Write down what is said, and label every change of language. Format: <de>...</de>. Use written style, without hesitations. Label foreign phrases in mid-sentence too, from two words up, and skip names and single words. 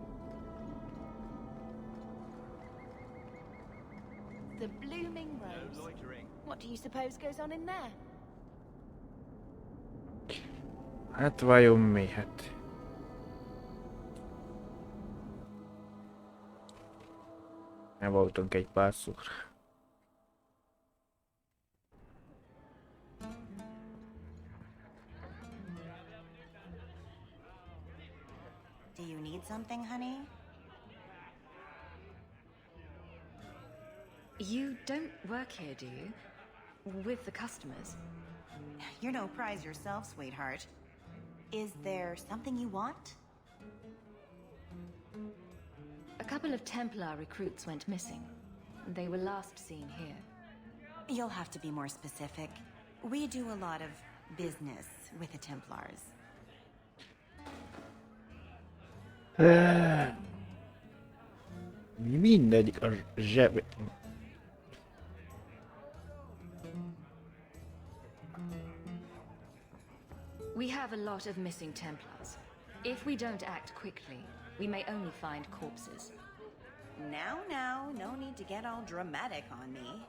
<en>The blooming rose. What do you suppose goes on in there?</en> <hu>Hát vajon mi? Hát... Nem voltunk egy párszor.</hu> <en>Do you need something, honey? You don't work here, do you? With the customers? You're no prize yourself, sweetheart. Is there something you want? A couple of Templar recruits went missing. They were last seen here. You'll have to be more specific. We do a lot of business with the Templars.</en> <hu>Mindegyik a zseb...</hu> <en>We have a lot of missing Templars. If we don't act quickly, we may only find corpses. Now, no need to get all dramatic on me.</en>